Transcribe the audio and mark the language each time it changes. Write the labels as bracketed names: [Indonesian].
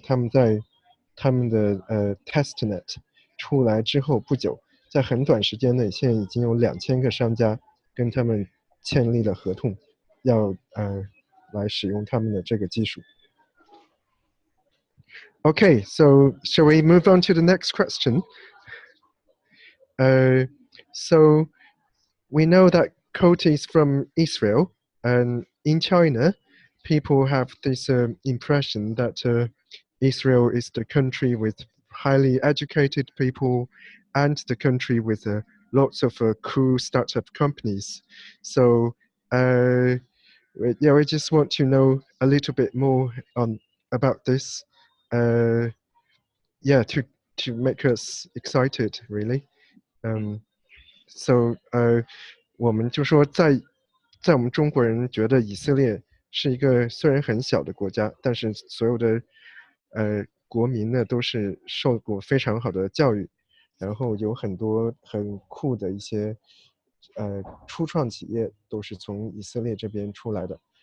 [Chinese] 他们在他们的testnet 出来之后不久，在很短时间内，现在已经有2000个商家跟他们签立了合同，要来使用他们的这个技术。 [English] Okay, so shall we move on to the next question? So we know that Coti is from Israel, and in China, people have this impression that Israel is the country with highly educated people and the country with lots of cool startup companies. So yeah, we just want to know a little bit more about this. Yeah, to make us excited, really. So [Chinese] 我们就说在我们中国人觉得以色列是一个虽然很小的国家，但是所有的国民呢都是受过非常好的教育，然后有很多很酷的一些初创企业都是从以色列这边出来的。